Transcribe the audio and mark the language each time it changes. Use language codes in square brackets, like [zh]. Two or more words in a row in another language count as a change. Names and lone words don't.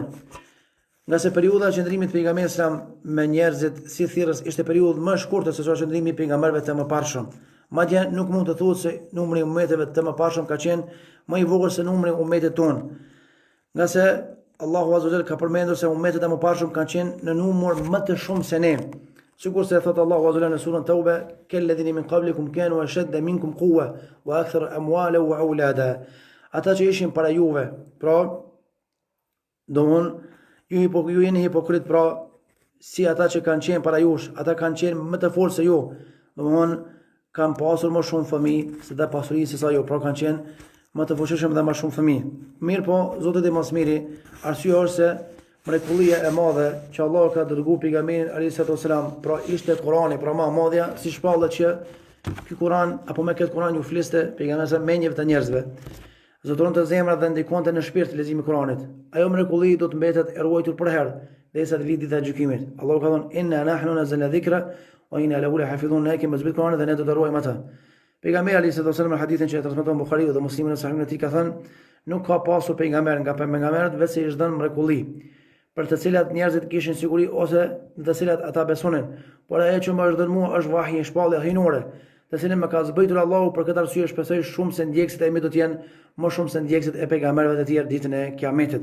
[sq] Nga se periudha e qëndrimit të pejgamberit [ar] صلى الله عليه وسلم [sq] me njerëzit si thirrës ishte periudhë më e shkurtër se sa qëndrimi i pejgamberëve të mëparshëm. Madje nuk mund të thuhet se numri i ummeteve të mëparshëm ka qenë më i vogël se numri i ummetit tonë. Nga se Allahu [ar] عز وجل [sq] ka përmendur se ummetet e mëparshëm kanë qenë në numër më të shumë se ne. Sikur se thot Allahu [ar] عز وجل [sq] në surën Tauba, [ar] "كالذين من قبلكم كانوا أشد منكم قوة وأكثر أموالا وأولادا." [sq] Ata që ishin para juve, pra domthon ju jeni hipokrit, pra si ata që kanë qenë para jush, ata kanë qenë më të fortë se ju. Domthon kanë pasur më shumë fëmijë se dhe pasuri se sa ju, pra kanë qenë më të fuqishëm dhe më shumë fëmijë. Mirë po, Zoti i mëshmiri, arsyeja është se mrekullia e madhe që Allah ka dërguar pejgamberin [ar] عليه السلام, [sq] pra ishte Kurani, pra më madhja, si shpallet që ky Kur'an apo me këtë Kur'an ju fliste pejgamberi sa mendjeve të njerëzve. Zotoronte zemrat dhe ndikonte në shpirt leximi i Kur'anit. Ajo mrekulli do të mbetet e ruajtur për herë, derisa të vijë dita e gjykimit. Allahu ka thënë [ar] إنا نحن نزلنا الذكر وإنا له لحافظون, [sq] ne kemi zbrit Kur'anin dhe ne do të ruajmë atë. Pejgamberi [ar] عليه السلام [sq] në hadithin që e transmeton Buhariu dhe Muslimi në Sahihun e tij ka thënë, nuk ka pasur pejgamber nga pejgamberët vetëm i është dhënë mrekulli, për të cilat njerëzit kishin siguri ose në të cilat ata besonin. Por ajo që më është dhënë mua është vahi, shpallja hyjnore, të cilën më ka zbritur Allahu, për këtë arsye shpresoj shumë se ndjekësit e mi do të jenë më shumë se ndjekësit e pejgamberëve të tjerë ditën e Kiametit.